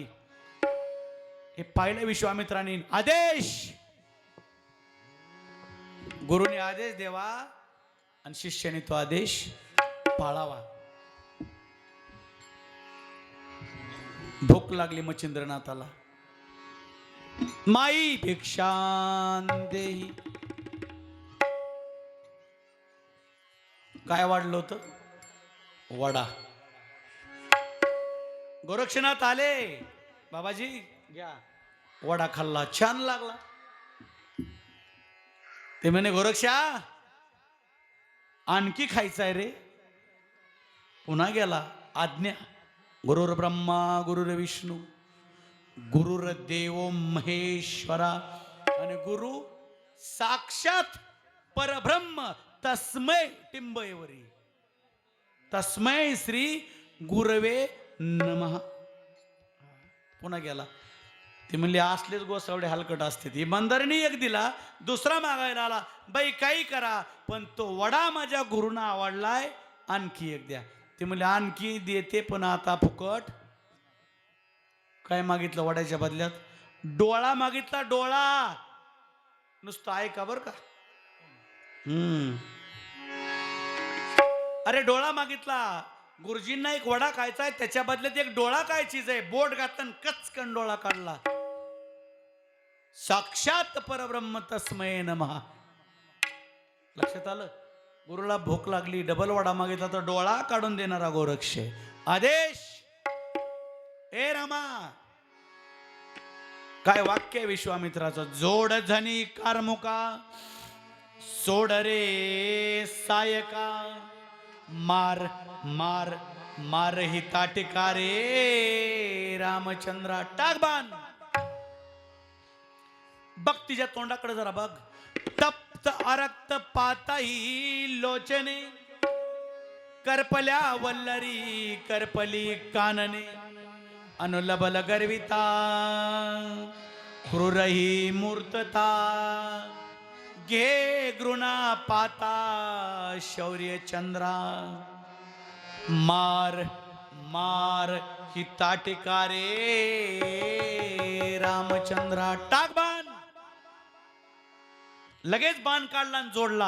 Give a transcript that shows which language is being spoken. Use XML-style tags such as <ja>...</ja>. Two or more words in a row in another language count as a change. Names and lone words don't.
<mr>हे पाहिलं विश्वामित्राने. आदेश, गुरुने आदेश देवा आणि शिष्याने तो आदेश पाळावा. भूक लागली मच्छिंद्रनाथाला.</mr> <sa>माई भिक्षां देही.</sa> <mr>काय वाढलं होतं? वडा. गोरक्षनाथ आले, बाबाजी घ्या. वडा खाल्ला, छान लागला. ते म्हणे गोरक्षा आणखी खायचाय रे. पुन्हा गेला. आज्ञा.</mr> <sa>गुरुर ब्रह्मा गुरुर विष्णू गुरुर देव महेश्वरा आणि गुरु साक्षात परब्रह्म तस्मै टिंबयवरी तस्मै श्री गुरवे नमः.</sa> <mr>पुन्हा गेला. ते म्हणले असलेच गोसावडे हलकट असते. इमानदारीने एक दिला, दुसरा मागायला आला. बाई काही करा पण तो वडा माझ्या गुरुना आवडलाय, आणखी एक द्या. ते म्हणले आणखी देते पण आता फुकट. काय मागितलं वड्याच्या बदल्यात? डोळा मागितला. डोळा. नुसतं ऐका बर का. अरे डोळा मागितला. गुरुजींना एक वडा खायचा आहे, त्याच्या बदल्यात एक डोळा काय चीज आहे. बोट घातलं कचकन डोळा काढला.</mr> <sa>साक्षात परब्रह्म तस्मै नमः.</sa> <mr>लक्षात आलं? गुरुला भूक लागली, डबल वडा मागितला तर डोळा काढून देणारा गोरक्ष. आदेश. ए रामा, काय वाक्य विश्वामित्राचं? जोड झनी कारमुका सोड रे सायका. मार मार मार ही ताटिका रे रामचंद्रा. टाक बाण. बघ तिच्या तोंडाकडे जरा बघ. तप्त अरक्त पाताही लोचने करपल्या वल्लरी करपली कानने. अनुलबल गर्विता क्रूरही मूर्तता. घे घृणा पाता शौर्य चंद्रा. मार मार ही ताटिका रे रामचंद्रा. टाक बाण. लगेच बाण काढला आणि जोडला.</mr>